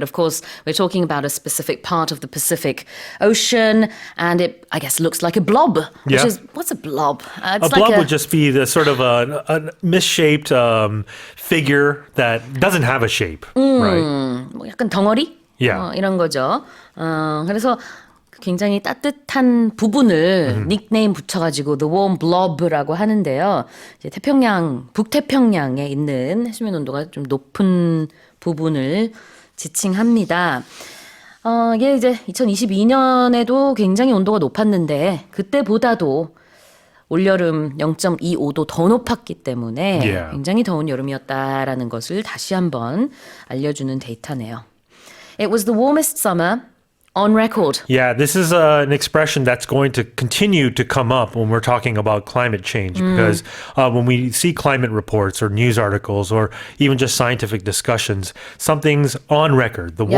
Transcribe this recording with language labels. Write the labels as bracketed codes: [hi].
[en] But of course, we're talking about a specific part of the Pacific Ocean, and it, I guess, looks like a blob. Which Yeah. is, what's a blob? A blob would just be the sort of a misshaped figure that doesn't have a shape, right? [ko] 뭐 약간 덩어리? [en] Yeah. [ko] 이런 거죠. 그래서 굉장히 따뜻한 부분을 닉네임 붙여가지고 The Warm Blob라고 하는데요. 이제 북태평양에 있는 해수면 온도가 좀 높은 부분을 지칭합니다. 이게 이제 2022년에도 굉장히 온도가 높았는데 그때보다도 올여름 0.25도 더 높았기 때문에 [en] Yeah. [ko] 굉장히 더운 여름이었다라는 것을 다시 한번 알려주는 데이터네요. [en] It was the warmest summer on record. Yeah, this is an expression that's going to continue to come up when we're talking about climate change, because when we see climate reports or news articles or even just scientific discussions, something's on record, the